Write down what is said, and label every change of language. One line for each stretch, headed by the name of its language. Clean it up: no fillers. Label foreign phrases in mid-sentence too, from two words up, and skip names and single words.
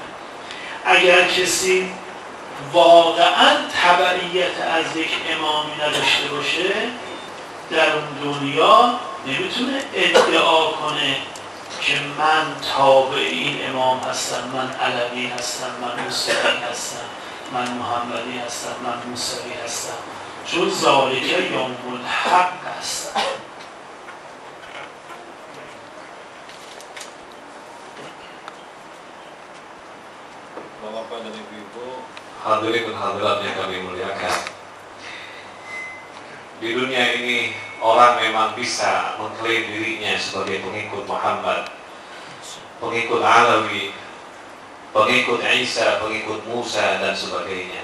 Persian: اگر کسی واقعاً تبعیت از یک امامی نداشته باشه، در اون دنیا نمیتونه ادعا کنه که من تابع این امام هستم، من علوی هستم، من موسوی هستم، من محمدی هستم، من موسوی هستم، چون
Arabic: ذالک یوم الحق
Persian: است.
Indonesian: Bapak dan Ibu, hadirin dan hadirat yang kami muliakan. Di dunia ini orang memang bisa mengklaim dirinya sebagai pengikut Muhammad, pengikut Alawi, pengikut Isa, pengikut Musa dan sebagainya.